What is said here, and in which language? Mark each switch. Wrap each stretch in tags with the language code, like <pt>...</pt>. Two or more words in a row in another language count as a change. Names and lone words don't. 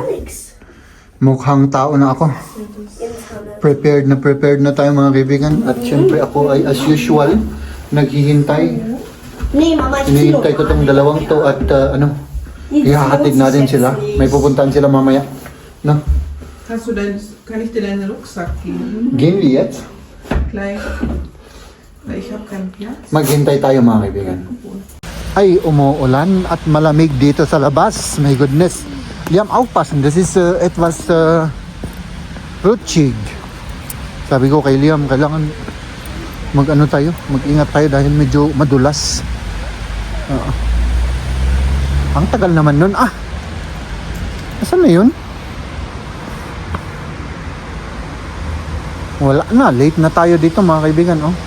<tl>Mukhang tao na ako. Prepared na tayo mga kaibigan. At syempre ako ay</tl> <en>as usual,</en> <tl>naghihintay. Hinihintay ko tong dalawang to at ihahatid natin sila. May pupuntahan sila mamaya. No?</tl> <de>Kann ich dir deinen Rucksack geben? Gehen wir jetzt? Gleich. Weil ich habe keinen Platz.</de> <tl>Maghintay tayo mga kaibigan. Ay, umuulan at malamig dito sa labas.</tl> <en>My goodness. Liam,</en> <de>aufpassen. Das ist etwas rutschig.</de> <tl>Sabi ko kay Liam, kailangan mag-ano tayo, mag-ingat tayo dahil medyo madulas. Ang tagal naman nun. Nasaan na yun? Wala na, late na tayo dito mga kaibigan.</tl>